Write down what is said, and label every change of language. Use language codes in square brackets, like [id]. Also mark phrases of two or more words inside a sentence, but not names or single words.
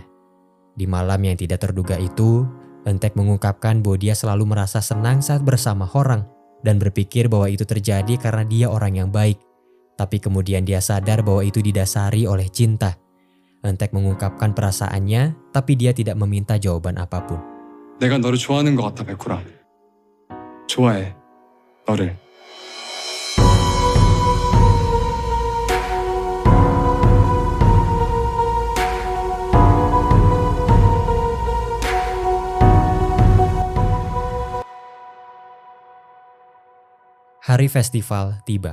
[id] Di malam yang tidak terduga itu, Entek mengungkapkan bahwa dia selalu merasa senang saat bersama Horang, dan berpikir bahwa itu terjadi karena dia orang yang baik. Tapi kemudian dia sadar bahwa itu didasari oleh cinta. Entek mengungkapkan perasaannya, tapi dia tidak meminta jawaban apapun. [ko] 내가 너를 좋아하는 것 같아, 백구라. 좋아해, 너를. [id] Hari festival tiba.